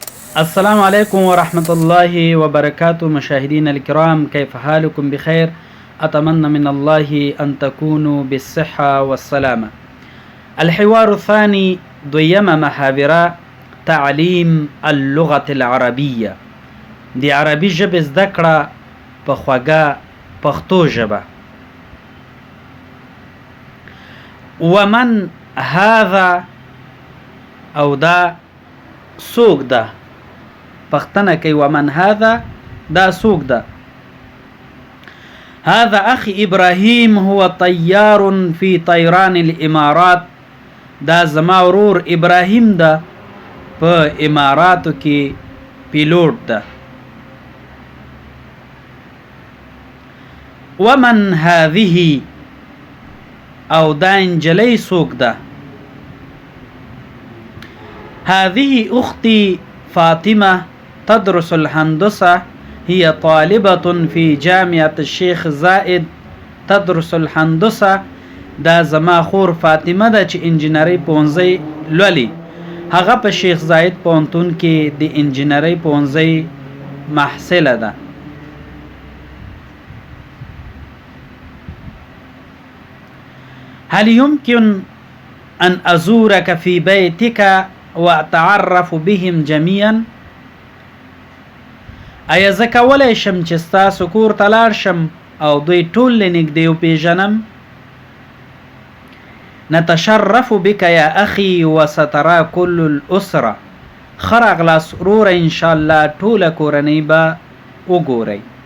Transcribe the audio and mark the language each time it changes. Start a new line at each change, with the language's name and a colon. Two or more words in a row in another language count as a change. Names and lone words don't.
Arabic: السلام عليكم ورحمة الله وبركاته. مشاهدينا الكرام، كيف حالكم؟ بخير. أتمنى من الله أن تكونوا بالصحة والسلامة. الحوار الثاني،
Pashto: دويمة محاورة،
Arabic: تعليم اللغة العربية.
Pashto: دي عربي ژبې زده کړه په خوږه پښتو ژبه.
Arabic: ومن هذا،
Pashto: او دا څوک ده؟ پښتنه کوي
Arabic: ومن هذا،
Pashto: دا څوک ده؟
Arabic: هذا اخي ابراهيم هو طيار في طيران الامارات.
Pashto: دا زما ورور ابراهيم ده، په اماراتو کې پیلوټ ده.
Arabic: ومن هذه،
Pashto: او دا انجلی څوک ده؟
Arabic: هذه اختي فاطمة تدرس الهندسة، هي طالبة في جامعة الشيخ زايد تدرس الهندسة.
Pashto: دا زما خور فاطمه ده چې انجینری پوهنځی لولي. هغه په شیخ زاید پوهنتون کې د انجینری پوهنځی محصله ده.
Arabic: هل يمكن أن أزورك في بيتك وأتعرف بهم جميعا؟
Pashto: ایا زه کولی شم چې ستاسو کور ته لاړ شم او دوی ټول له نږدې وپېژنم؟
Arabic: نتشرف بك يا أخي وسترى كل الأسرة.
Pashto: ښه راغلاست وروره، انشاءالله ټوله کورنۍ به وګورئ.